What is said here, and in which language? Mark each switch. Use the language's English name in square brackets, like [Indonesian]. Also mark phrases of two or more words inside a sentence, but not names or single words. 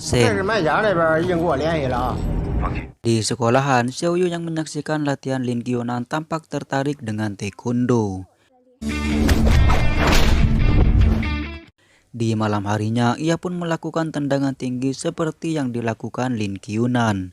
[Chinese] 这是 Shen. 麦芽那边已经给我联系了啊。 [Indonesian] Di sekolahan, Xiao Yu yang menyaksikan latihan Lin Qiunan tampak tertarik dengan taekwondo. Di malam harinya, ia pun melakukan tendangan tinggi seperti yang dilakukan Lin Qiunan.